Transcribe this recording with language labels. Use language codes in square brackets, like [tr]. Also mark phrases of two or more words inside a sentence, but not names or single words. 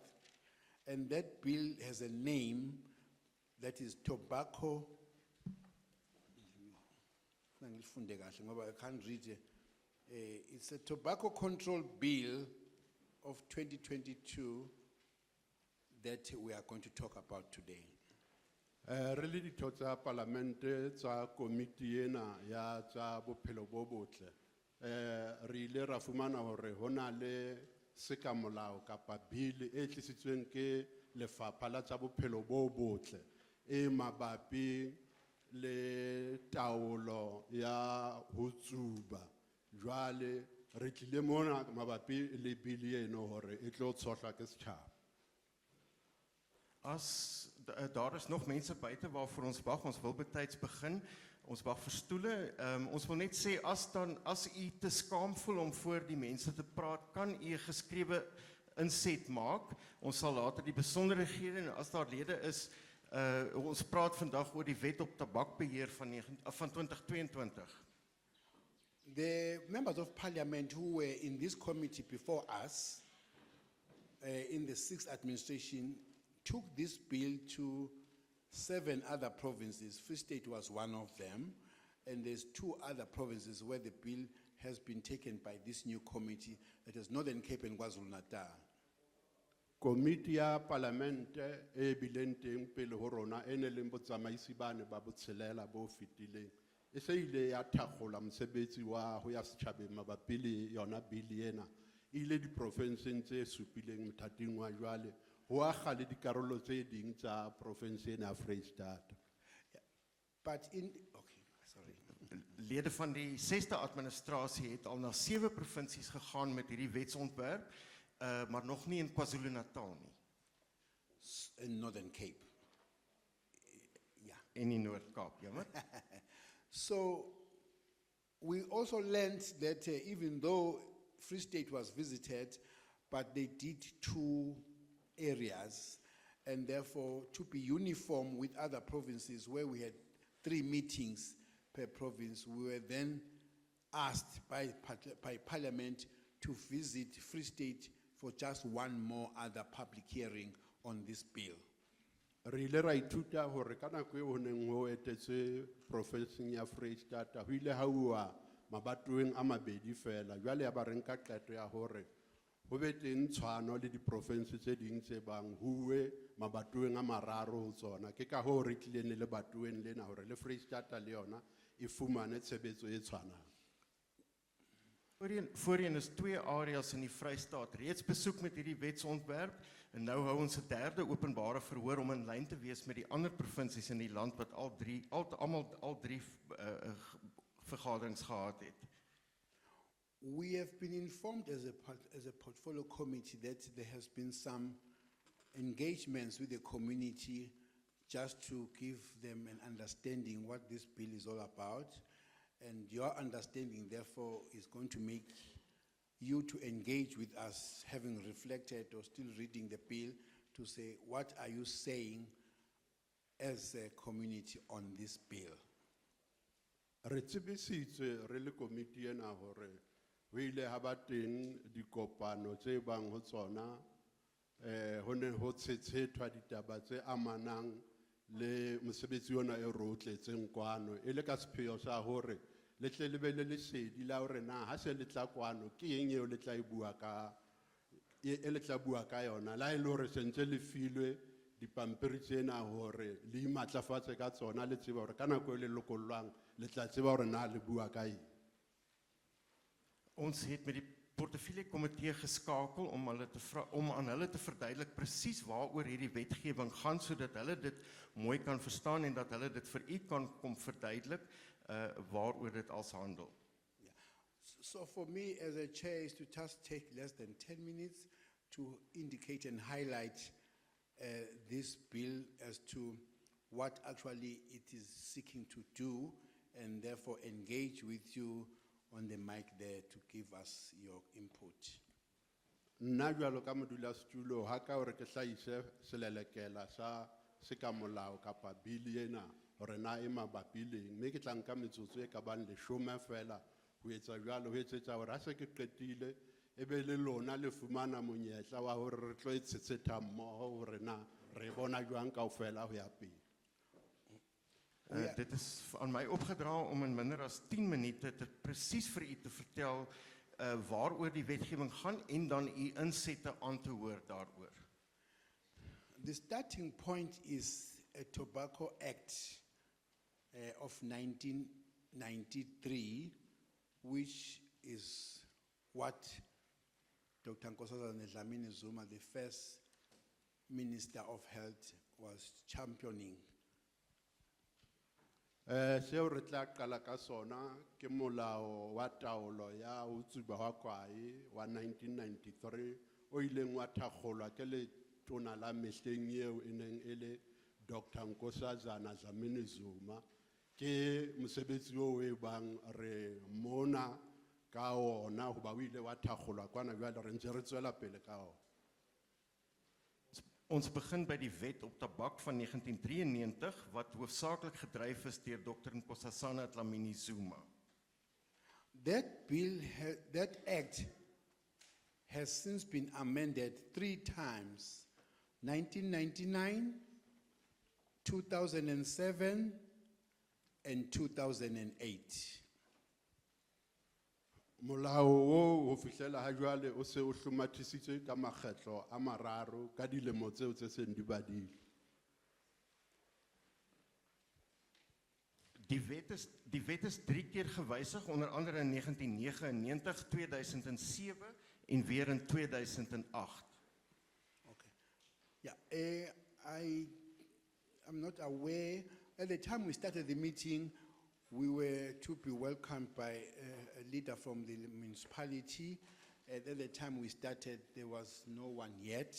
[en] And that bill has a name that is tobacco. I can't read it. It's a tobacco control bill of 2022 that we are going to talk about today. [st] Really ditho tsa palamente tsa komiti ena ya tsa bophelo bo botle. Re ile ra fumana hore hona le seka molao kapa bill e tlisitsweng ke lefapha la tsa bophelo bo botle e mabapi le taolo ya ho tsuba. Jwale re tlile mona mabapi le bill eno hore e tlo tshohlwa ke setjhaba. [af] As daar is nog mense buite waarvoor ons wag, ons wil betyds begin. Ons wag vir stoele. Ons wil net sê as u te skaam voel om voor die mense te praat, kan u 'n geskrewe inset maak. Ons sal later die besonderhede en as daar lede is, ons praat vandag oor die wet op tabakbeheer van 2022. [en] The members of parliament who were in this committee before us, in the 6th administration, took this bill to 7 other provinces. Free State was one of them, and there's 2 other provinces where the bill has been taken by this new committee, that is Northern Cape and KwaZulu-Natal. [st] Komiti ya parlamente e bileng teng pele ho rona e ne leng botsamaisi bane ba botshelela bo fetileng e se ile ya thakgola mosebetsi wa ho ya setjhabeng mabapi le yona bili ena ile di provinseng tse supileng mothating wa jwale ho akga le dikarolo tse ding tsa province ena Vrystaat. [en] But in, okay, sorry. [af] Lede van die 6de administrasie het al na 7 provinsies gegaan met hierdie wetsontwerp, maar nog nie in KwaZulu-Natal nie. [en] In Northern Cape. Yeah. [af] En in Noord-Kaap, jammer. [en] So we also learned that even though Free State was visited, but they did 2 areas, and therefore to be uniform with other provinces where we had 3 meetings per province, we were then asked by Parliament to visit Free State for just 1 more other public hearing on this bill. [st] Re ile ra ithuta hore ka nako eo ho neng ho etetse provinseng ya Vrystaat ho ile ha uwa mabatoweng a mabedi fela jwale ya ba re nka qeto ya hore ho be teng tshwano le di province tse ding tse bang huwe mabatoweng a mararo ho tsona ke ka ho re tlileng le batoweng lena hore le Vrystaat le yona e fumane tshebetso e tshwanang. [af] Voorheen is 2 areas in die Vrystaat reeds besoek met hierdie wetsontwerp en nou hou ons 'n 3de openbare verhoor om in lyn te wees met die ander provinsies in die land wat al 3 vergaderings gehad het. [en] We have been informed as a portfolio committee that there has been some engagements with the community just to give them an understanding what this bill is all about. And your understanding, therefore, is going to make you to engage with us, having reflected or still reading the bill, to say, what are you saying as a community on this bill? [st] Re tsebisitswe re le komiti ena hore ho ile ha ba teng dikopano tse bang ho tsona ho ne ho tshetsethwa ditaba tse amanang le mosebetsi ona e rotletseng kwano e le ka sepheo sa hore le tle le be le lesedi la hore na ha se le tla kwano ke eng eo le tla e bua ka yona la ile hore sentse le filwe dipampiri tsena hore le imatlafatse ka tsona le tseba hore ka nako e le lokollwang le tla tseba hore na le bua ka eng. [af] Ons het met die portefeulje komitee geskakel om aan hulle te verduidelik presies waaroor hierdie wetgewing gaan sodat hulle dit mooi kan verstaan en dat hulle dit vir u kan kom verduidelik waaroor dit als handel. [en] Yeah. So for me as a chair is to just take less than 10 minutes to indicate and highlight this bill as to what actually it is seeking to do, and therefore engage with you on the mic there to give us your input. [st] Nna jwalo ka modulasetulo ha ka hore ke hlahise selelekela sa se ka molao kapa bili ena hore na e mabapi le eng. Mme ke tla nka metsotso e ka bang 10 fela ho etsa jwalo, ho etsetsa hore ha se ke qetile e be le lona le fumana monyetla wa hore re tlo e tshetsetsa mmoho hore na re bona jwang kaofela ho ya pele. [af] Dit is aan my opgedra om in minder as 10 minute presies vir u te vertel waaroor die wetgewing gaan en dan u insette aan te hoor daaroor. [en] The starting point is a Tobacco Act of 1993, which is what Dr. Nkosazana Dlamini Zuma, the first Minister of Health, was championing. [st] Seo re tla qala ka sona ke molao wa taolo ya ho tsuba hwa kwae wa 1993 o ileng wa thakgolwa ke letona la mehleng eo e neng e le Dr. Nkosazana Dlamini Zuma. Ke mosebetsi o e bang re mona ka ona hoba o ile wa thakgolwa kwana jwale re ntse re tswela pele ka ona. [af] Ons begin by die wet op tabak van 1993 wat hoofsaaklik gedryf is deur Dr. Nkosazana Dlamini Zuma. [en] That act has since been amended 3 times: 1999, 2007, and 2008. [st] Molao o ho fihlela ha jwale o se o hlomathisitswe ka makgetlo a mararo ka dilemo tseo tse seng di badile. [af] Die wet is 3 keer gewysig, onder andere in 1999, 2007 en weer in 2008. [en] Okay. Yeah, I'm not aware. At the time we started the meeting, we were to be welcomed by a leader from the municipality. At the time we started, there was no one yet.